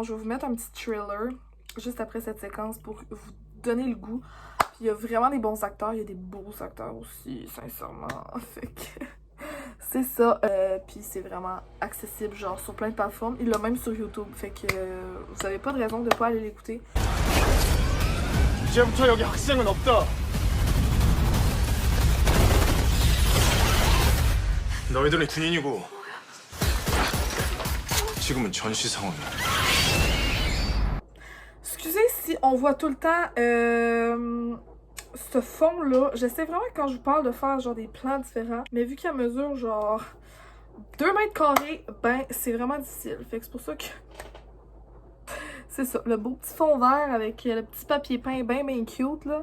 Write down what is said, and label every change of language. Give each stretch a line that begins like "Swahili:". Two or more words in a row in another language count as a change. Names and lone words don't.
French: Je vais vous mettre un petit trailer juste après cette séquence pour vous donner le goût. Puis il y a vraiment des bons acteurs, il y a des beaux acteurs aussi, sincèrement. Fait que... c'est ça, puis c'est vraiment accessible genre sur plein de plateformes. Il l'a même sur YouTube, fait que vous avez pas de raison de pas aller l'écouter.
Korean: 이제부터 여기 학생은 없다. 너희들은 군인이고 지금은 전시 상황이야.
French: Excusez si on voit tout le temps ce fond-là. J'essaie vraiment quand je vous parle de faire genre des plans différents. Mais vu qu'à mesure genre 2 mètres carrés, ben c'est vraiment difficile. Fait que c'est pour ça que c'est ça, le beau petit fond vert avec le petit papier peint bien cute là.